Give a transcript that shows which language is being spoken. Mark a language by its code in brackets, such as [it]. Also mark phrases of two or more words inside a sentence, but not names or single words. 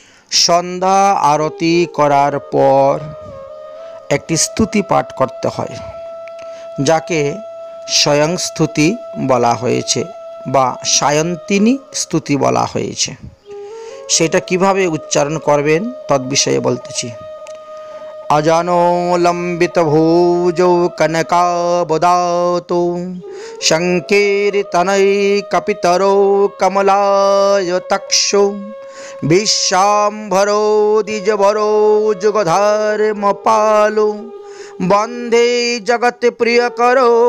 [bn] সন্ধ্যা আরতি করার পর একটি স্তুতি পাঠ করতে হয়, যাকে স্বয়ং স্তুতি বলা হয়েছে বা সায়ন্তিনী স্তুতি বলা হয়েছে। সেটা কিভাবে উচ্চারণ করবেন তদ্বিষয়ে বলতেছি। [sa] अजानो लंबित भुजौ कनकाबदातो शङ्कीर्तनैकपितरो कमलायतक्षो विश्वाम्भरो द्विजवरो जुगधर्मपालो वन्दे जगत्प्रियकरो